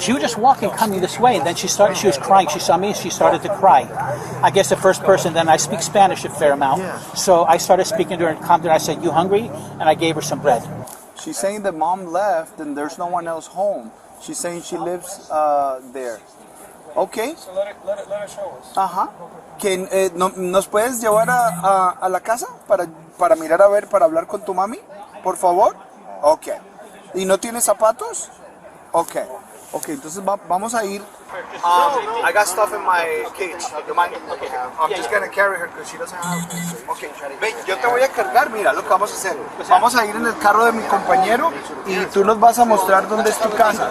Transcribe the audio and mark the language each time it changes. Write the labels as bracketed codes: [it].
[en] She was just walking, coming this way, and then she was crying. She saw me, and she started to cry. I guess the first person, then I speak Spanish a fair amount, so I started speaking to her and calmed her. I said, "You hungry?" And I gave her some bread. She's saying that mom left and there's no one else home. She's saying she lives there. Okay. So let her show us. [es] Ajá. ¿Nos puedes llevar a la casa para mirar a ver, para hablar con tu mami? Por favor. Ok. ¿Y no tienes zapatos? Ok. Ok, entonces vamos a ir. [en] I got stuff in my cage. You mind? I'm just gonna carry her because she doesn't have. [es] Okay. Ven, yo te voy a cargar. Mira lo que vamos a hacer. Vamos a ir en el carro de mi compañero y tú nos vas a mostrar dónde es tu casa.